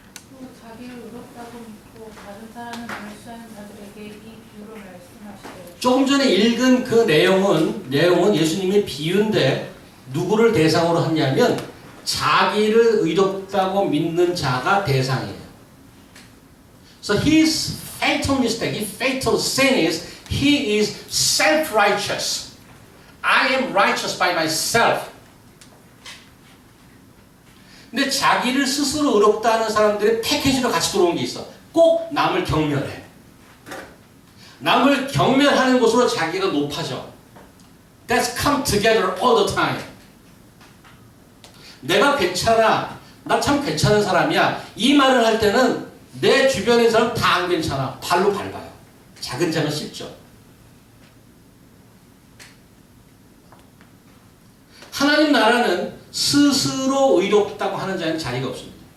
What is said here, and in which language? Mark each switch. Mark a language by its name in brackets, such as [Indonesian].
[Korean] 또 자기를 의롭다고 믿고 다른 사람을 멸시하는 자들에게 이 비유를 말씀하시되 조금 전에 읽은 그 내용은 예수님의 비유인데 누구를 대상으로 하냐면 자기를 의롭다고 믿는 자가 대상이에요. [English] So his fatal mistake, his fatal sin is he is self-righteous. I am righteous by myself. [Korean] 근데 자기를 스스로 의롭다 하는 사람들의 패키지로 같이 들어온 게 있어. 꼭 남을 경멸해. 남을 경멸하는 것으로 자기가 높아져. [English] That's come together all the time. [Korean] 내가 괜찮아. 나 참 괜찮은 사람이야. 이 말을 할 때는 내 주변의 사람 다 안 괜찮아. 발로 밟아요. 작은 장은 씹죠. 하나님 나라는 스스로 의롭다고 하는 자는 자리가 없습니다.